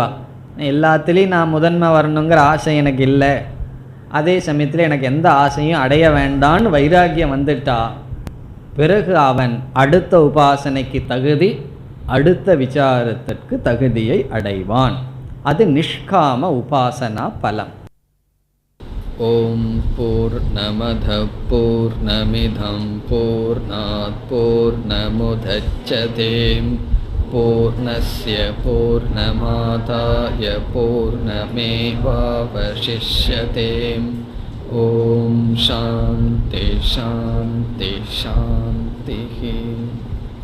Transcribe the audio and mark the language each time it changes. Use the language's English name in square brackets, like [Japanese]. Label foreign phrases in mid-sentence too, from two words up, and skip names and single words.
[Tamil] எல்லாத்துலேயும் நான் முதன்மை வரணுங்கிற ஆசை எனக்கு இல்லை, அதே சமயத்தில் எனக்கு எந்த ஆசையும் அடைய வேண்டான்னு வைராக்கியம் வந்துட்டா பிறகு அவன் அடுத்த உபாசனைக்கு தகுதி, அடுத்த விசாரத்திற்கு தகுதியை அடைவான். அது நிஷ்காம உபாசனா பலம். [Sanskrit] ॐ पूर्णमदः पूर्णमिदं पूर्णात् पूर्णमुदच्यते पूर्णस्य पूर्णमादाय पूर्णमेवावशिष्यते. ॐ शान्तिः शान्तिः शान्तिः.